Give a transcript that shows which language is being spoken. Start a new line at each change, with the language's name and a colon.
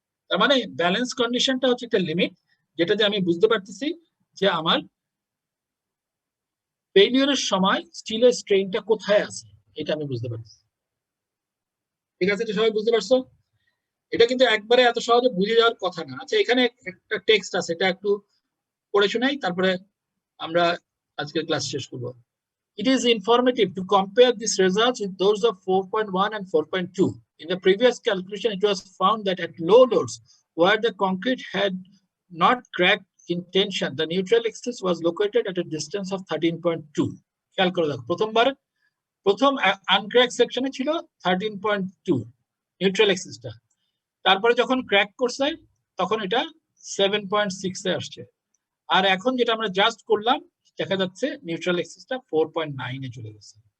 Bangla: তার মানে ব্যালেন্স কন্ডিশনটা হচ্ছে একটা লিমিট, যেটা দিয়ে আমি বুঝতে পারতেছি যে আমার ফেলিওরের সময় স্টিলের স্ট্রেইনটা কোথায় আছে, এটা আমি বুঝতে পারছি। ঠিক আছে, এটা সবাই বুঝতে পারছো? এটা কিন্তু একবারে এত সহজে বুঝে যাওয়ার কথা না। আচ্ছা, এখানে একটা টেক্সট আছে, এটা একটু পড়ে শোনাই, তারপরে আমরা আজকের ক্লাস শেষ করব।
English: It is informative to compare these results with those of 4.1 and 4.2. In the previous calculation, it was found that at low loads, where the concrete had not cracked in tension, the neutral axis was located at a distance of 13.2.
Bangla: খেয়াল করে দেখো, প্রথম আনক্র্যাক সেকশনে ছিল 13.2 neutral এক্সিসটা, তারপরে যখন crack করছে তখন এটা 7.6 এ আসছে, আর এখন যেটা আমরা জাস্ট করলাম দেখা যাচ্ছে নিউট্রাল এক্সিসটা 4.9 এ চলে গেছে।